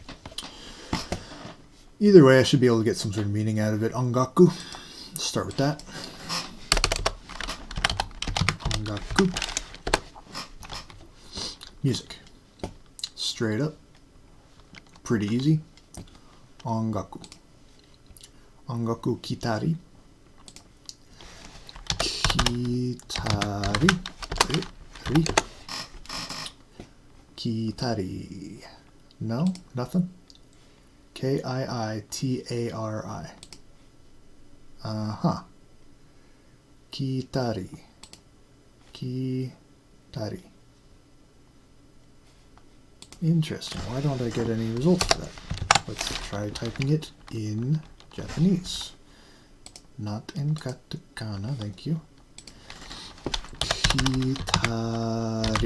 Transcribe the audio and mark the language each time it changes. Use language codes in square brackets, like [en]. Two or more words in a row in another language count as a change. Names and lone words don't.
[en] Either way, I should be able to get some sort of meaning out of it. Ongaku. Let's start with that. Ongaku. Music. Straight up. Pretty easy. Ongaku. [ja] 音楽きたり。きたり. [en] Kitari. No? Nothing? Kiitari. Uh-huh. Kitari. Kitari. Interesting. Why don't I get any results for that? Let's try typing it in Japanese. Not in katakana, thank you. Kitari.